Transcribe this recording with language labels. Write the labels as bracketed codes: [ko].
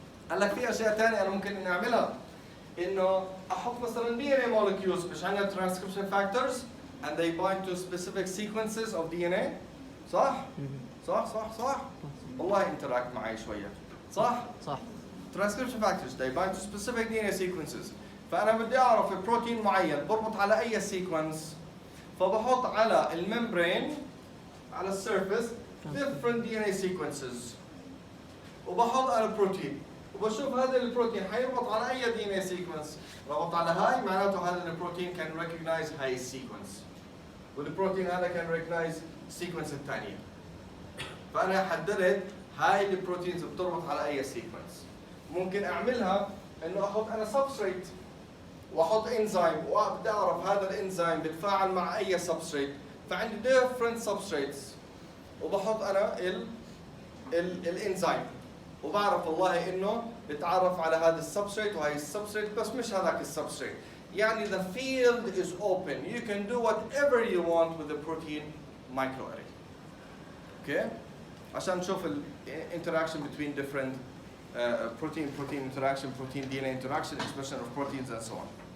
[ar] هلا في اشياء ثانيه انا ممكن اني اعملها، انه احط مثلا [en] DNA molecules [ar] مش عندنا [en] transcription factors and they bind to specific sequences of DNA. [ar] صح؟ صح والله interact معي شويه. صح؟ صح. [en] transcription factors they bind to specific DNA sequences. [ar] فانا بدي اعرف بروتين معين بربط على اي سيكونس، فبحط على الممبرين على السيرفيس [en] different DNA sequences، [ar] وبحط على البروتين وبشوف هذا البروتين حيربط على اي DNA sequence. ربط على هاي معناته هذا البروتين [en] can recognize [ar] هاي السيكونس، والبروتين هذا can recognize السيكونس الثانيه. فانا حددت هاي البروتينز بتربط على اي سيكونس. ممكن اعملها انه احط انا سبستريت واحط انزيم وابدا اعرف هذا الانزيم بتفاعل مع اي سبستريت، فعندي [en] different substrates [ar] وبحط انا الانزيم وبعرف والله انه بتعرف على هذا السبستريت وهي السبستريت، بس مش هذاك السبستريت. يعني [en] the field is open. You can do whatever you want with the protein microarray. Okay? [ar] عشان نشوف ال [en] interaction between different protein interaction, protein DNA interaction, expression of proteins and so on.